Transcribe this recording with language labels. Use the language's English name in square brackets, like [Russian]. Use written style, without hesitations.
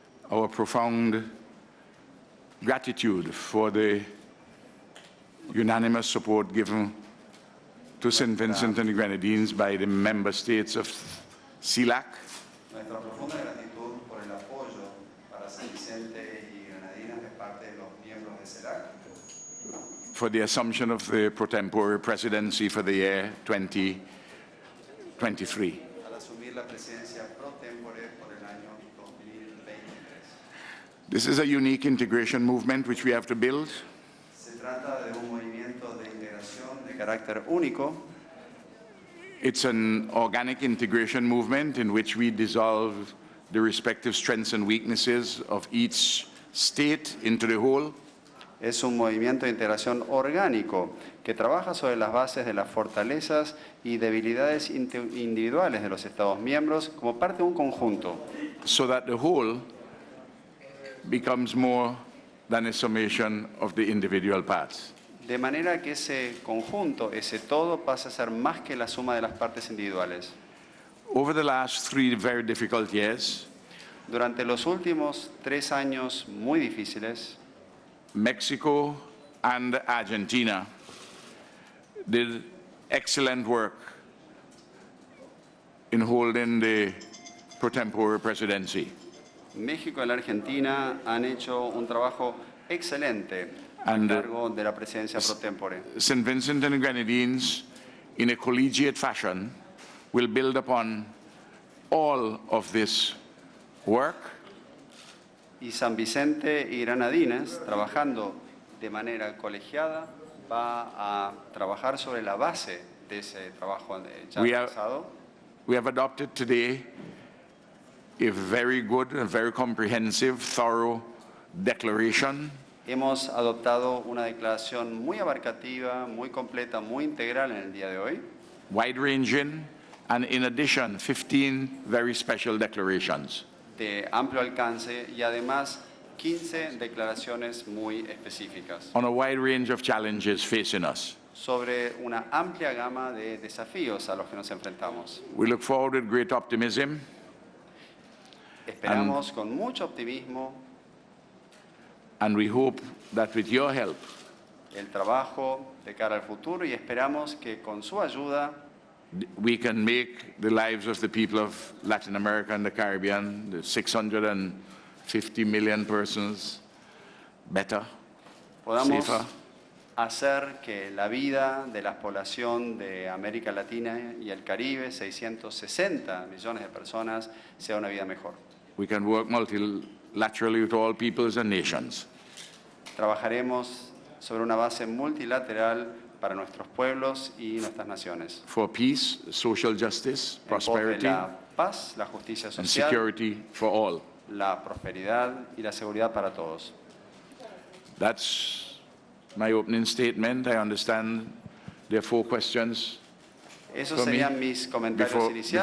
[English] our profound gratitude for the unanimous support given to San Vicente and the Granadines by the member states of CELAC. [Spanish] Nuestra profunda gratitud por el apoyo para San Vicente y Granadinas de parte de los miembros de CELAC. [English] For the assumption of the pro tempore presidency for the year 2023. [Spanish] Al asumir la presidencia pro tempore por el año 2023. [English] This is a unique integration movement which we have to build. [Spanish] Se trata de un movimiento de integración de carácter único. [English] It's an organic integration movement in which we dissolve the respective strengths and weaknesses of each state into the whole. [Spanish] Es un movimiento de integración orgánico que trabaja sobre las bases de las fortalezas y debilidades individuales de los Estados miembros como parte de un conjunto. [English] So that the whole becomes more than a summation of the individual parts. [Spanish] De manera que ese conjunto, ese todo, pasa a ser más que la suma de las partes individuales. [English] Over the last 3 very difficult years, [Spanish] durante los últimos 3 años muy difíciles, [English] Mexico and Argentina did excellent work in holding the pro tempore presidency. [Spanish] México y la Argentina han hecho un trabajo excelente a cargo de la presidencia pro tempore. [English] San Vicente and the Grenadines, in a collegiate fashion, will build upon all of this work. [Spanish] Y San Vicente y Granadinas, trabajando de manera colegiada, va a trabajar sobre la base de ese trabajo ya realizado. [English] We have adopted today a very good, a very comprehensive, thorough declaration. [Spanish] Hemos adoptado una declaración muy abarcativa, muy completa, muy integral en el día de hoy. [English] Wide-ranging, and in addition, 15 very special declarations. [Spanish] De amplio alcance y además 15 declaraciones muy específicas. [English] On a wide range of challenges facing us. [Spanish] Sobre una amplia gama de desafíos a los que nos enfrentamos. [English] We look forward with great optimism. [Spanish] Esperamos con mucho optimismo. [English] And we hope that with your help, [Spanish] el trabajo de cara al futuro, y esperamos que con su ayuda [English] we can make the lives of the people of Latin America and the Caribbean, the 650 million persons, better, [Spanish] podamos [English] safer. [Spanish] Hacer que la vida de la población de América Latina y el Caribe, 660 millones de personas, sea una vida mejor. [English] We can work multilaterally with all peoples and nations. [Spanish] Trabajaremos sobre una base multilateral para nuestros pueblos y nuestras naciones. [English] For peace, social justice, prosperity, [Spanish] la paz, la justicia [English] and [Spanish] social, [English] security for all. [Spanish] La prosperidad y la seguridad para todos. [English] That's my opening statement. I understand there are 4 questions. [Spanish] Esos serían mis comentarios iniciales.